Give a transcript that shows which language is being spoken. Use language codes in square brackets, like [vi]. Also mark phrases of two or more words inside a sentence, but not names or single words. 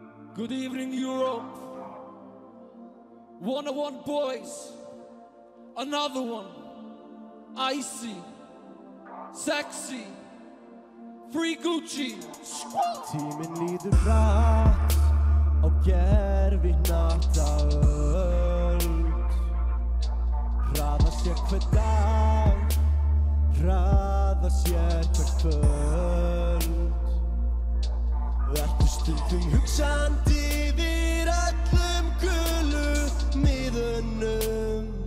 [en] Good evening, Europe. 101 boys. Another one. Icy. Sexy. Free Gucci. [is] Tíminn líður hratt á gervihnattaöld. Hraðar sér hver dag, hraðar sér hver kvöld. Ertu stundum hugsandi yfir öllum gulu miðunum?